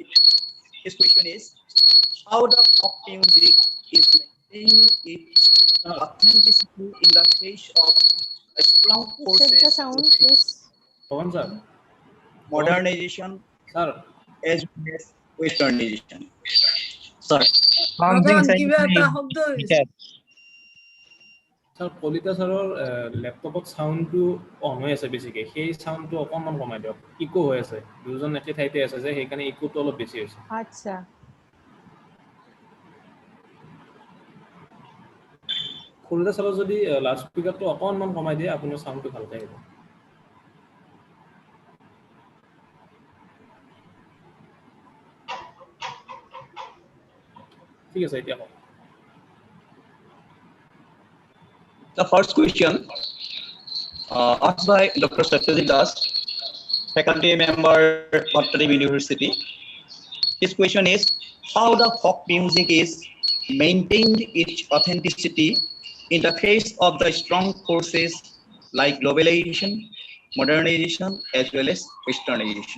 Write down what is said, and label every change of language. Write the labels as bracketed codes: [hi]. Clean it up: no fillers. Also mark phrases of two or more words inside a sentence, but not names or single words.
[en] His question is, how the folk music is maintaining its authenticity in the face of a strong forces Check the sound, please. modernization as well as westernization. Sir. [as] Gogan, কিবা এটা শব্দ হৈছে Sir, Kalita ছাৰৰ লেপটপত sound to on হৈ আছে বেছিকে সেই sound to অকমান কমাই দিয়ক ইকো হৈ আছে দুজন একে ঠাইতে আছে যে সেইকাৰণে ইকো তো অলপ বেছি হৈছে আচ্ছা Kalita siror যদি লাউড স্পিকাৰ তো অকমান কমাই দিয়ে আপোনাৰ sound to ভালকৈ আহিব ঠিক আছে এতিয়া কওক [en] The first question asked by Dr. Satyajit Das, faculty member of Dept University. His question is, how the folk music is maintained its authenticity in the face of the strong forces like globalization, modernization, as well as westernization.